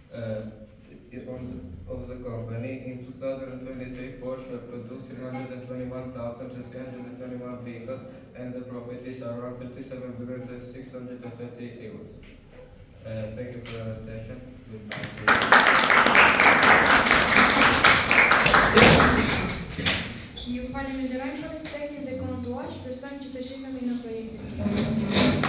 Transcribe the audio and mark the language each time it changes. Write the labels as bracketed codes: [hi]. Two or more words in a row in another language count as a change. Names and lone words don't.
[en] In 2023, Porsche produced 321,321 vehicles, and the profit is around 37,630 euros. Thank you for your attention. Goodbye. [sq] Ju falenderojmë për respektin dhe kohën tuaj, shpresojmë që të shihemi në projektin.